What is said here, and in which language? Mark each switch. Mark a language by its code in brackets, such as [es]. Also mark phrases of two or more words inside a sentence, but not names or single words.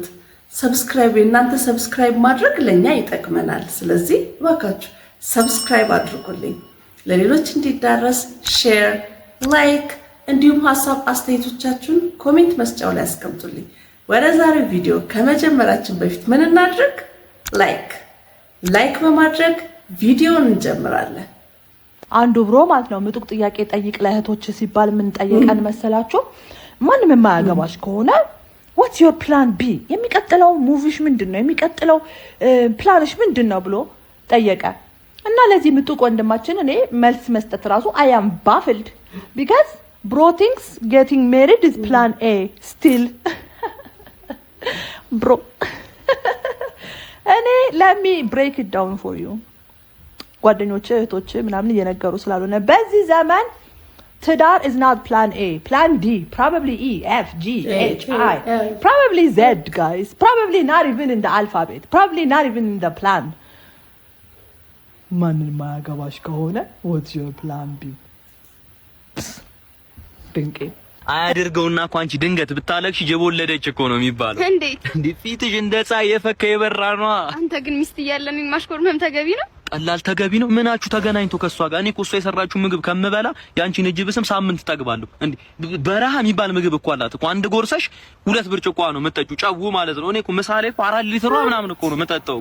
[am] የእናንተ ሰብስክራይብ ማድረግ ለኛ ይጠቅመናል። ስለዚህ እባካችሁ ሰብስክራይብ አድርጉልኝ፣ ለሌሎች እንዲዳረስ ሼር፣ ላይክ እንዲሁም ሀሳብ አስተያየቶቻችሁን ኮሜንት መስጫው ላይ አስቀምጡልኝ። ወደ ዛሬው ቪዲዮ ከመጀመራችን በፊት ምን እናድርግ? ላይክ በማድረግ ቪዲዮውን እንጀምራለን። አንዱ ብሮ ማለት ነው ምጡቅ ጥያቄ ጠይቅ ለእህቶች ሲባል ምን ጠየቀን መሰላችሁ? ማንም የማያገባሽ ከሆነ [en] what's your plan B? [am] የሚቀጥለው ሙቪሽ ምንድነው? የሚቀጥለው ፕላንሽ ምንድነው ብሎ ጠየቀ። እና ለዚህ ምጡቅ ወንድማችን እኔ መልስ መስጠት ራሱ [en] I am baffled because bro thinks getting married is plan A still bro እኔ let me break it down for you [am] ጓደኞቼ እህቶቼ ምናምን እየነገሩ ስላልሆነ በዚህ ዘመን ትዳር [en] is not plan A, plan D, probably E, F, G, H, I, probably Z guys, probably not even in the alphabet, probably not even in the plan. [am] ማንን ማያገባሽ ከሆነ [en] what's your plan B? [am] ድንቄ አያድርገውና እኮ አንቺ ድንገት ብታለቅሽ ጀቦለደች እኮ ነው የሚባለው። እንዴ ፊትሽ እንደ ፀሐይ የፈካ የበራ ነው። አንተ ግን ሚስት እያለን ማሽኮርመም ተገቢ ነው? ቀላል ተገቢ ነው። ምናችሁ ተገናኝቶ ከሷ ጋር እኔ እኮ እሷ የሰራችሁ ምግብ ከምበላ ያንቺን እጅ ብስም ሳምንት ጠግባለሁ። እንዴ በረሃ የሚባል ምግብ እኮ አላት እኮ። አንድ ጎርሰሽ 2 ብርጭቆ ነው የምትጠጪው፣ ጨው ማለት ነው። እኔ እኮ ምሳሌ እኮ 4 ሊትር ምናምን እኮ ነው የምጠጣው።